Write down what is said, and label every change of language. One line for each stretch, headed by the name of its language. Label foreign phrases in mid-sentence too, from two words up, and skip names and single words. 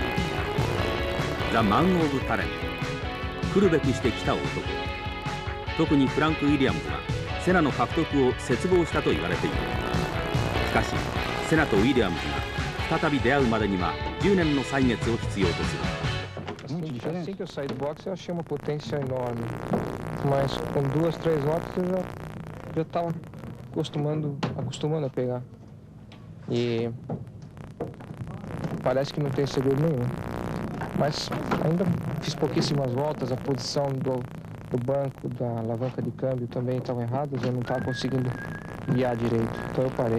Japanese: ザ・マン・オブ・タレント、来るべくして来た男。特にフランク・ウィリアムズはセナの獲得を切望したと言われている。しかしセナとウィリアムズが再び出会うまでには10年の歳月を必要とする。
Portuguese: Assim que eu saí do box, eu achei uma potência enorme, mas com 2, 3 voltas eu já estava acostumando a pegar. E parece que não tem segredo nenhum. Mas ainda fiz pouquíssimas voltas, a posição do banco, da alavanca de câmbio também estavam erradas, eu não estava conseguindo guiar direito, então eu parei.